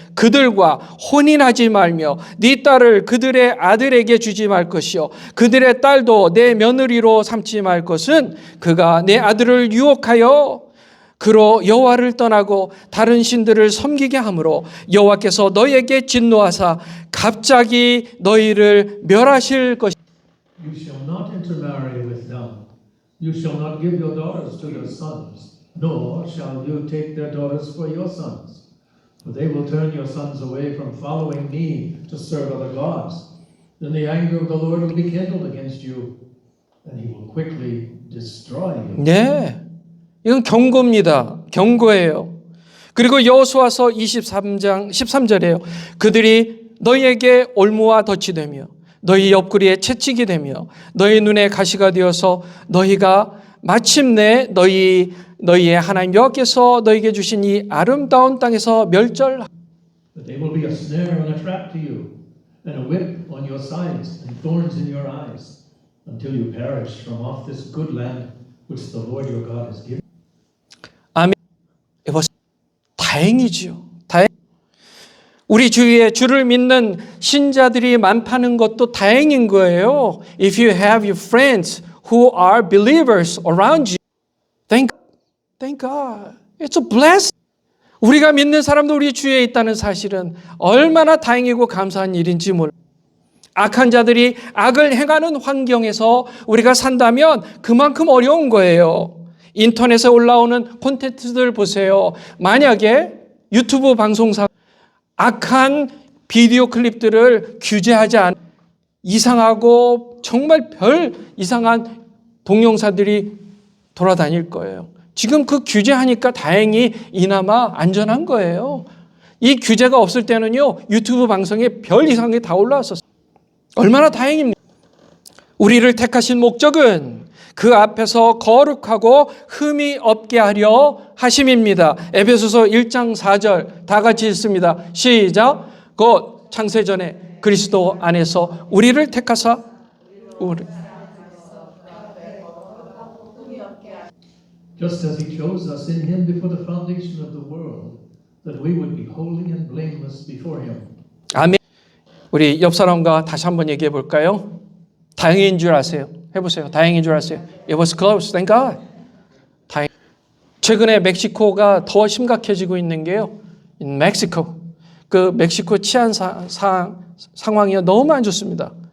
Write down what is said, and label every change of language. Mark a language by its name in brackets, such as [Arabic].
[Korean] 그들과 혼인하지 말며 네 딸을 그들의 아들에게 주지 말 것이요 그들의 딸도 내 며느리로 삼지 말 것은 그가 내 아들을 유혹하여 그로 여호와를 떠나고 다른 신들을 섬기게 하므로 여호와께서 너희에게 진노하사 갑자기 너희를 멸하실 것이다. [English] You shall not intermarry with them. You shall not give your daughters to your sons, nor shall you take their daughters for your sons. For they will turn your sons away from following me to serve other gods. Then the anger of the Lord will be kindled against you, and he will quickly destroy you. [Korean] 네, 이건 경고입니다. 경고예요. 그리고 여호수아서 23장 13절에요. 그들이 너희에게 올무와 덫이 되며 너희 옆구리에 채찍이 되며 너희 눈에 가시가 되어서 너희가 마침내 너희의 하나님 여호와께서 너희에게 주신 이 아름다운 땅에서 멸절하. [English] But they will be a snare and a trap to you, and a whip on your sides, and thorns in your eyes, until you perish from off this good land which the Lord your God has given. [Korean] 아멘. 다행이지요. 우리 주위에 주를 믿는 신자들이 많다는 것도 다행인 거예요. [English] If you have your friends who are believers around you, thank God. It's a blessing. [Korean] 우리가 믿는 사람도 우리 주위에 있다는 사실은 얼마나 다행이고 감사한 일인지 몰라요. 악한 자들이 악을 행하는 환경에서 우리가 산다면 그만큼 어려운 거예요. 인터넷에 올라오는 콘텐츠들 보세요. 만약에 유튜브 방송사 악한 비디오 클립들을 규제하지 않은 이상하고 정말 별 이상한 동영상들이 돌아다닐 거예요. 지금 그 규제하니까 다행히 이나마 안전한 거예요. 이 규제가 없을 때는요, 유튜브 방송에 별 이상한 게 다 올라왔었어요. 얼마나 다행입니까? 우리를 택하신 목적은 그 앞에서 거룩하고 흠이 없게 하려 하심입니다. 에베소서 1장 4절 다 같이 읽습니다. 시작. 곧 창세전에 그리스도 안에서 우리를 택하사 [English] Just as he chose us in him before the foundation of the world, that we would be holy and blameless before him. [Korean] 아멘. 우리 옆 사람과 다시 한번 얘기해 볼까요? 다행인 줄 아세요. 해보세요. 다행인 줄 아세요. [English] It was close. Thank God. [Korean] 다행. 최근에 멕시코가 더 심각해지고 있는 게요. [English] In Mexico. [Korean] 그 멕시코 치안 상황이 너무 안 좋습니다.